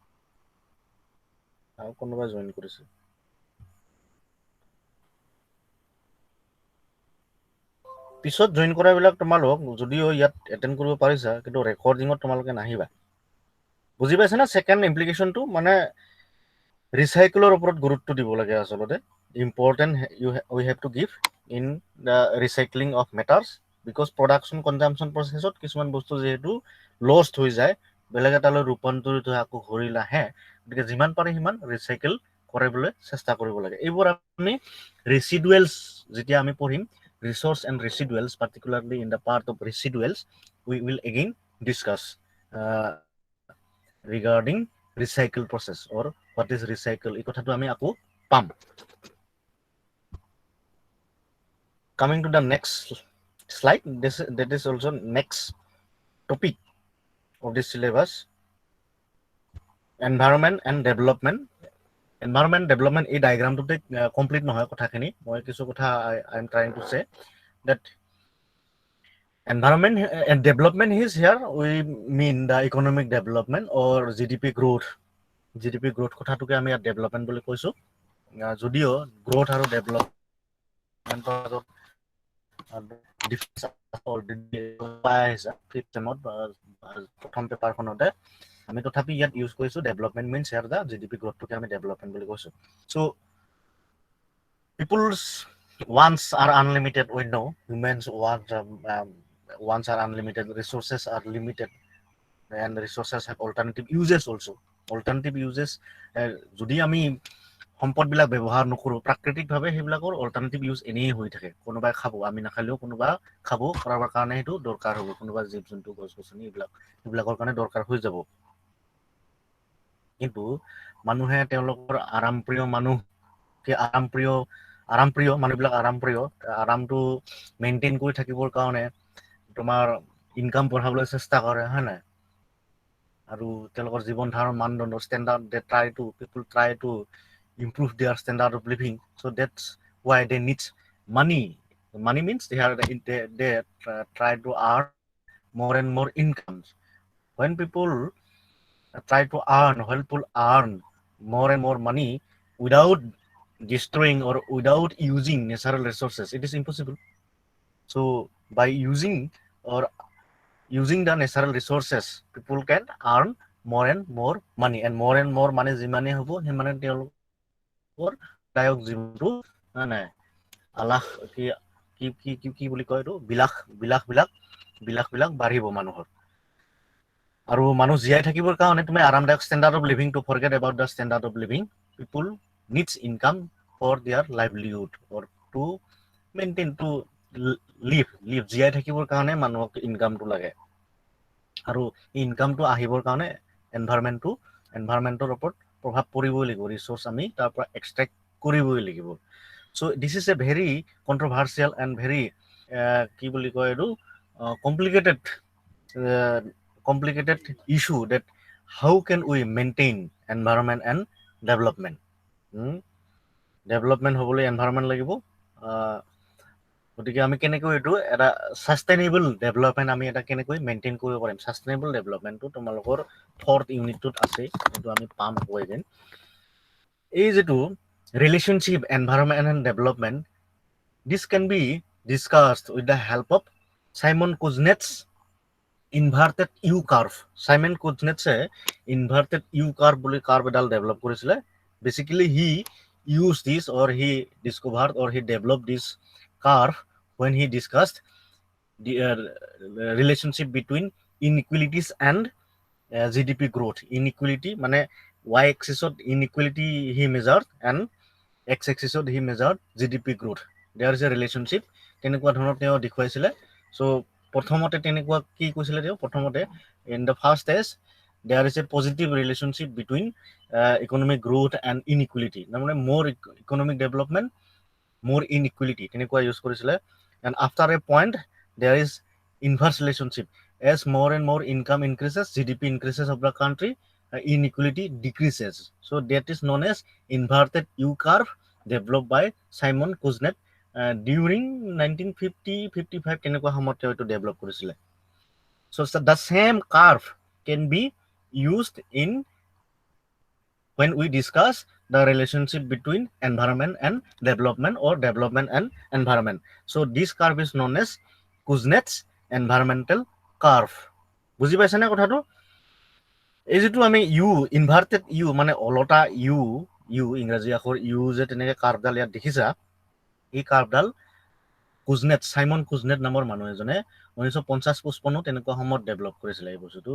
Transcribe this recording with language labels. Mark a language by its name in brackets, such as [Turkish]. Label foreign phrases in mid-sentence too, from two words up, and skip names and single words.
[Assamese] আৰু কোনোবাই জইন কৰিছে পিছত জইন কৰাবিলাক তোমালোক যদিও ইয়াত এটেণ্ড কৰিব পাৰিছা কিন্তু ৰেকৰ্ডিঙত তোমালোকে নাহিবা বুজি পাইছা না সেকেন্ড ইমপ্লিকেশনটো মানে ৰিচাইকেলৰ ওপৰত গুৰুত্ব দিব লাগে আচলতে [English] important we have to give in the recycling of matters because production consumption [Assamese] প্ৰচেছত কিছুমান বস্তু যিহেতু লষ্ট হৈ যায় বেলেগ এটালৈ ৰূপান্তৰিত হৈ আকৌ ঘূৰি নাহে গতিকে যিমান পাৰে সিমান ৰিচাইকেল কৰিবলৈ চেষ্টা কৰিব লাগে এইবোৰ আমি ৰেচিডুৱেলছ যেতিয়া আমি পঢ়িম [English] resource and residuals, particularly in the part of residuals, we will again discuss regarding recycle process or what is recycle. [Assamese] এই কথাটো আমি আকৌ পাম. [English] Coming to the next slide, that is also next topic of this syllabus, environment and development. Environment development [Assamese] এই ডায়াগ্ৰামটোতে কমপ্লিট নহয় কথাখিনি, মই কিছু কথা [English] I am trying to say that environment and development is here we mean the economic development or GDP growth. GDP growth [Assamese] কথাটোকে আমি ইয়াত development বুলি কৈছো, যদিও growth আৰু development প্ৰথম পেপাৰখনতে আমি তথাপি ইয়াত ইউজ কৰিছো [English] development means here the GDP [Assamese] গ্ৰোথটোকে আমি ডেভেলপমেন্ট বুলি কৈছো. [English] সো people's wants are unlimited, we know humans wants are unlimited, resources are limited, and resources have alternative uses also. Alternative uses [Assamese] যদি আমি সম্পদবিলাক ব্যৱহাৰ নকৰো প্ৰাকৃতিকভাৱে সেইবিলাকৰ [English] alternative use [Assamese] এনেই হৈ থাকে, কোনোবাই খাব, আমি নাখালেও কোনোবা খাব, কৰাৰ কাৰণে সেইটো দৰকাৰ হ'ব, কোনোবা জীৱ জন্তু গছ গছনি এইবিলাকৰ কাৰণে দৰকাৰ হৈ যাব. কিন্তু মানুহে তেওঁলোকৰ আৰামপ্ৰিয় মানুহবিলাক আৰামটো মেইনটেইন কৰি থাকিবৰ কাৰণে তোমাৰ ইনকাম বঢ়াবলৈ চেষ্টা কৰে, হয় নাই? আৰু তেওঁলোকৰ জীৱন ধাৰণৰ মানদণ্ড ষ্টেণ্ডাৰ্ড [English] people try to improve their standard of living, so that's why they need money. Money means they try to earn more and more incomes. When people earn more and more money without destroying or without using natural resources, it is impossible. So by using the natural resources, people can earn more and more money, and more money [Assamese] যিমানে হ'ব সিমানে তেওঁলোকৰ দায়ক জীৱনটো নাই আলাস কি বুলি কয় এইটো বিলাস বাঢ়িব মানুহৰ. আৰু মানুহ জীয়াই থাকিবৰ কাৰণে তুমি আৰামদায়ক [English] standard of living, to forget about the standard of living, people needs income for their livelihood or to maintain to live [Assamese] জীয়াই থাকিবৰ কাৰণে মানুহক ইনকামটো লাগে, আৰু এই ইনকামটো আহিবৰ কাৰণে এনভাইৰনমেণ্টৰ ওপৰত প্ৰভাৱ পৰিবই লাগিব, ৰিচোৰ্চ আমি তাৰ পৰা এক্সট্ৰেক্ট কৰিবই লাগিব. [English] So this is a very controversial and very [Assamese] কি বুলি কয় এইটো [English] complicated issue, that how can we maintain environment and development. [Assamese] Development হ'বলৈ environment লাগিব, গতিকে আমি কেনেকৈ এইটো এটা [English] sustainable development [Assamese] আমি এটা কেনেকৈ মেইনটেইন কৰিব পাৰিম. [English] sustainable development-টো [Assamese] তোমালোকৰ 4th ইউনিটটোত আছে, এইটো আমি পাম আকৌ এদিন. এই যেটো [English] relationship environment and development, this can be discussed with the help of Simon Kuznets inverted U curve. [Assamese] Simon Kuznets [English] inverted U curve [Assamese] বুলি কার্ভ এডাল ডেভেলপ কৰিছিলে. [English] Basically he used this, or he discovered, or he developed this curve when he discussed the relationship between inequalities and GDP growth. Inequality মানে y axis of inequality he measured, and x axis of he measured GDP growth. There is a relationship, [Assamese] তেনেকুৱা ধৰণৰ তেওঁ দেখুৱাইছিলে. [English] So [Assamese] প্ৰথমতে তেনেকুৱা কি কৈছিলে তেওঁ, প্ৰথমতে [English] in the first stage there is a positive relationship between economic growth and inequality, মানে more economic development, more inequality, [Assamese] তেনেকুৱা ইউজ কৰিছিলে. [English] And after a point there is inverse relationship, as more and more income increases, GDP increases of the country, inequality decreases. So that is known as inverted U curve, developed by Simon Kuznets during 1950-55 [Assamese] তেনেকুৱা সময়ত তেওঁ এইটো ডেভেলপ কৰিছিলে. [English] So the same curve can be used in when we discuss the relationship between environment and development, or development and environment. So this curve is known as Kuznets environmental curve. [Assamese] বুজি পাইছা নে কথাটো? এই যেটো আমি [English] U inverted U [Assamese] মানে অলটা ইউ ইংৰাজী আখৰ ইউ যে তেনেকে কাৰ্ভডাল ইয়াত দেখিছা, এই কাৰ্ভডাল সাইমন কুজনেট নামৰ মানুহ এজনে 1950-55 তেনেকুৱা সময়ত ডেভেলপ কৰিছিলে এই বস্তুটো.